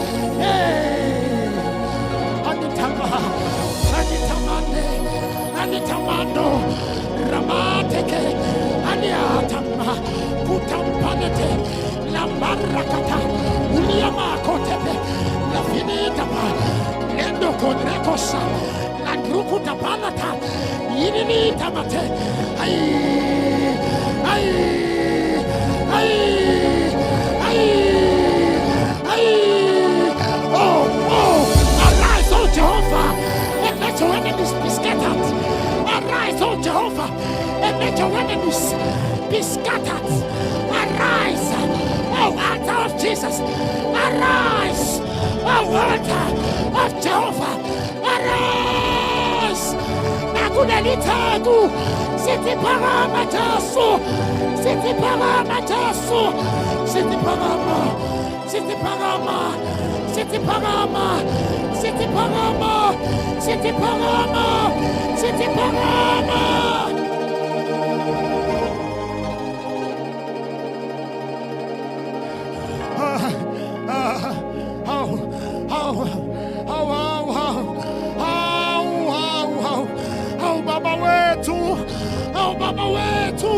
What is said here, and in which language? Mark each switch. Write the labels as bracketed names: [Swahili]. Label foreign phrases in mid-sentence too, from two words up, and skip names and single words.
[English] Anitamando, ramateke, aniatama, putampanete, lambarakata, uliamakotepe, lafinitama, lendo konrekosa, landrukutapanata, yininitamate, ay, ay, ay, ay, ay, oh, oh, arise, oh Jehovah, and let your enemies be scattered. Arise, oh Jehovah, and let your enemies be scattered. Arise, oh altar of Jesus. Arise, oh altar of Jehovah. Arise. [Zulu] Nakunelitegu, sithi phakama Jesu, sithi phakama Jesu, sithi phakama, sithi phakama, sithi phakama, sithi phakama, sithi phakama, sithi phakama. [Swahili] Baba wetu, oh Baba wetu,